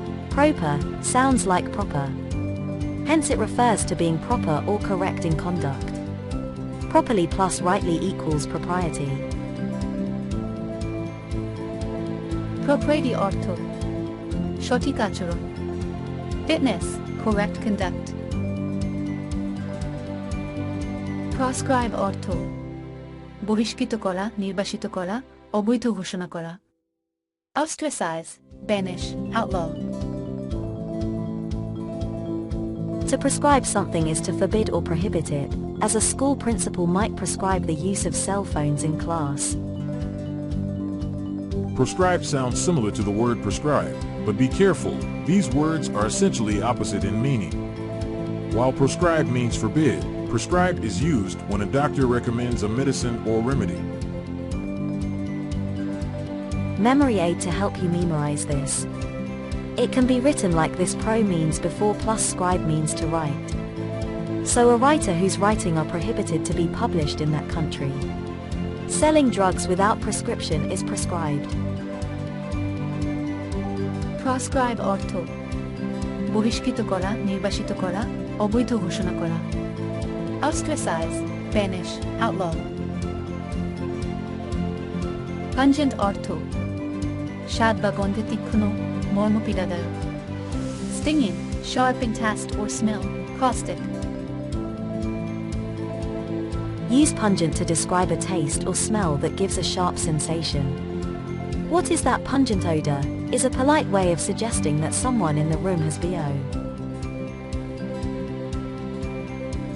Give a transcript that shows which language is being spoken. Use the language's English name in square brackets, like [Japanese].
[English] Proper sounds like proper. Hence it refers to being proper or correct in conduct. Properly plus rightly equals propriety. [Bangla] Propriety অর্থ সঠিক আচরণ, [English] fitness, correct conduct. [Bangla] Proscribe অর্থ বহিষ্কৃত করা, নির্বাসিত করা, অবৈধ ঘোষণা করা. [English] Ostracize, banish, outlaw. To prescribe something is to forbid or prohibit it, as a school principal might prescribe the use of cell phones in class. Proscribe sounds similar to the word prescribe, but be careful, these words are essentially opposite in meaning. While proscribe means forbid, prescribed is used when a doctor recommends a medicine or remedy. Memory aid to help you memorize this. It can be written like this: pro means before plus scribe means to write. So a writer whose writing are prohibited to be published in that country. Selling drugs without prescription is prescribed. [Bangla] Proscribe অর্থ বহিষ্কৃত করা, নির্বাসিত করা, অবৈধ ঘোষণা করা. [English] Ostracize, banish, outlaw. [Bangla] Pungent অর্থ স্বাদ বা গন্ধে তীক্ষ্ণ, মর্মপীড়াদায়ক. [English] Stinging, sharp in taste or smell, caustic. Use pungent to describe a taste or smell that gives a sharp sensation. What is that pungent odor? Is a polite way of suggesting that someone in the room has BO.